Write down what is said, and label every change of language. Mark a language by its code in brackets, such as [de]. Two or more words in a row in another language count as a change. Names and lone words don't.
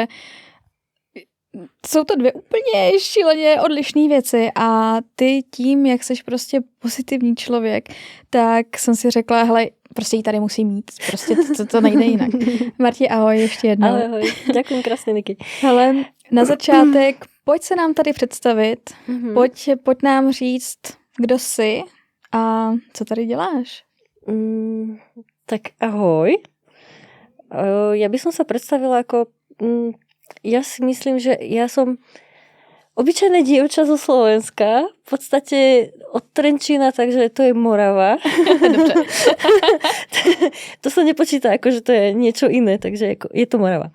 [cs] Jsou to dvě úplně šíleně odlišné věci a ty tím, jak jsi prostě pozitivní člověk, tak jsem si řekla, hele, prostě ji tady musí mít, prostě to nejde jinak. Marti, ahoj ještě jednou. Ahoj, děkuji krásně, Niky. Hele, na začátek, pojď se nám tady představit, pojď nám říct, kdo jsi a co tady děláš. Tak ahoj. [sk] Ja by som sa predstavila ako... Ja si myslím, že ja som obyčajné dievča zo Slovenska, v podstate od Trenčína, takže to je Morava. [cs] Dobře. [sk] To sa nepočíta ako, že to je niečo iné, takže je to Morava.